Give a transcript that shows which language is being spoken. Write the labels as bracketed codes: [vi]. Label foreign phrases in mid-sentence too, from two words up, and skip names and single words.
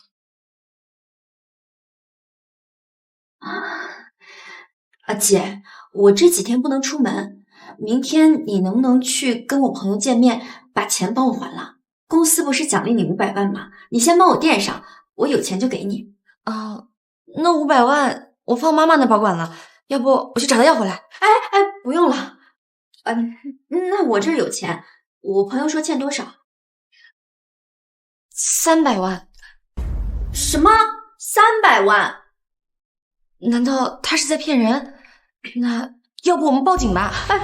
[zh] 姐，我這幾天不能出門，明天你能不能去跟我朋友見面，把錢幫我還了？公司不是獎勵你500萬嗎？你先幫我墊上，我有錢就給你。那500萬我放媽媽那保管了，要不我去找她要回來。哎，不用了。那我這兒有錢，我朋友說欠多少？300萬。什麼？300萬？難道他是在騙人？那要不我們報警吧？